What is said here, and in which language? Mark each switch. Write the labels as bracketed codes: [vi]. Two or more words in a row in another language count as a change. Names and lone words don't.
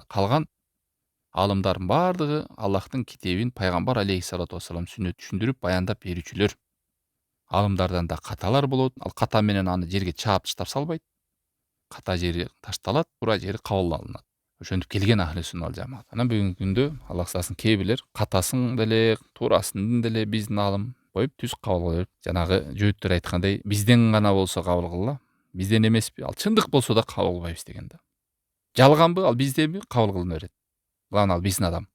[ky] Калган аалымдардын баардыгы Аллахтын китебин пайгамбар [ar] عليه الصلاة والسلام [ky] сүннөт түшүндүрүп баяндап берүүчүлөр. Аалымдардан да каталар болот. Ал ката менен аны жерге чаап таштап салбайт. Ката жери ташталат, туура жери кабыл алынат. Ошентип келген [ar] أهل السنة والجماعة. [ky] Анан бүгүнкү күндө Аллах сактасын, кээ бирлер катасын деле, туурасын деле биздин аалым коюп түз кабыл алып, жанагы жөөттөр айткандай, бизден гана болсо кабыл кылгыла, бизден эмеспи, ал чындык болсо да кабыл кылбайбыз деген да. Жалганбы, ал бизденби, кабыл кылына берет. Главное, ал биздин адам.